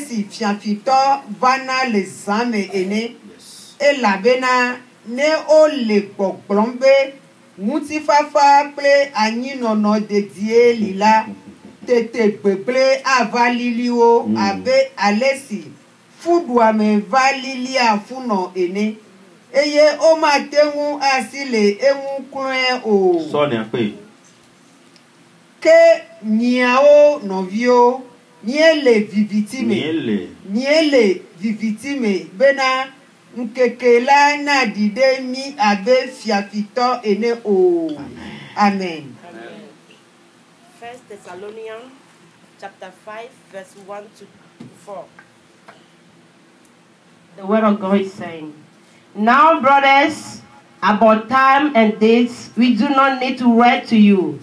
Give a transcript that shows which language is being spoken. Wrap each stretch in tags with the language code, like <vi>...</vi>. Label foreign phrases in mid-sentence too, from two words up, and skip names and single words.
<ee>si fiafitɔ vana le zã me ene, elabena ne wole gbɔgblɔm be ŋutifafa kple anyinɔnɔ dedie li la, tete gbegblẽ ava lili wo abe ale si fuɖuame va lilia funɔ ene, eye womate ŋu asi le eŋu klɔe o. Sɔ ne akpe. ke niao novio niele vivitime bena nkekela na dide mi abe fiafito ene o. Amen.</ee> <en>1 Thessalonians chapter 5 verse 1 to 4. The word of God is saying, "Now, brothers, about time and dates, we do not need to write to you.</en>